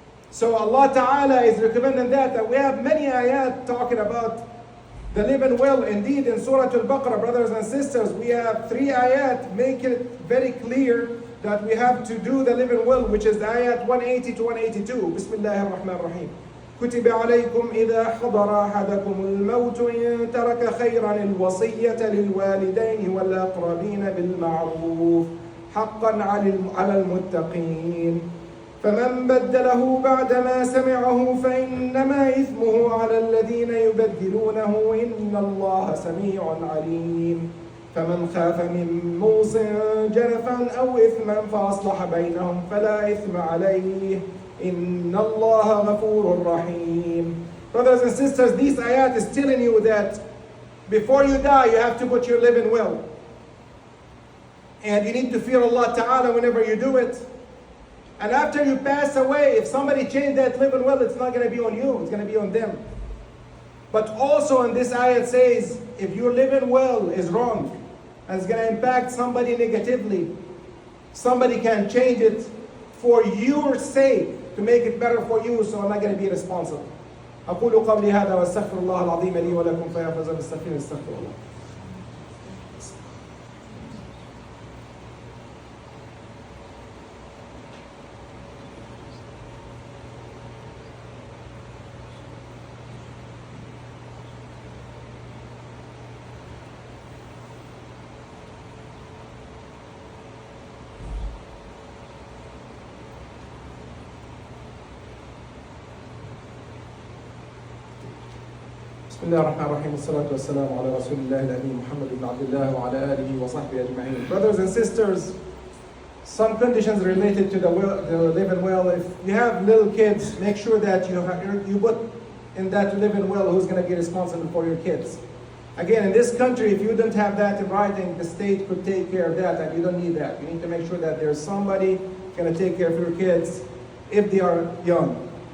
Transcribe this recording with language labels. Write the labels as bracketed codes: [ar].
[en] So Allah Ta'ala is recommending that. And we have many ayat talking about the living will. Indeed, in Surah Al-Baqarah, brothers and sisters, we have 3 ayat make it very clear that we have to do the living will, which is the ayat 180 to 182. [ar] Bismillah ar-Rahman ar-Rahim. كتب عليكم إذا حضر أحدكم الموت إن ترك خيرا الوصية للوالدين والأقربين بالمعروف حقا على المتقين فمن بدله بعدما سمعه فإنما إثمه على الذين يبدلونه إن الله سميع عليم فمن خاف من موص جنفا أو إثما فأصلح بينهم فلا إثم عليه إن الله غفور رحيم. [en] Brothers and sisters, this ayat is telling you that before you die, you have to put your living will. And you need to fear Allah Ta'ala whenever you do it. And after you pass away, if somebody changed that living will, it's not going to be on you, it's going to be on them. But also in this ayat says, if your living will is wrong, and it's going to impact somebody negatively, somebody can change it for your sake, to make it better for you, so I'm not going to be responsible. [ar] أقول قولي هذا واستغفر الله العظيم لي ولكم فيا فوز بالمستغفرين استغفر الله. بسم الله الرحمن الرحيم والصلاة والسلام على رسول الله الأمين محمد بن عبد الله وعلى آله وصحبه أجمعين. [en] Brothers and sisters, some conditions related to the living will. If you have little kids, make sure that you put in that living will who's going to be responsible for your kids. Again, in this country, if you don't have that in writing, the state could take care of that, and you don't need that. You need to make sure that there's somebody going to take care of your kids if they are young.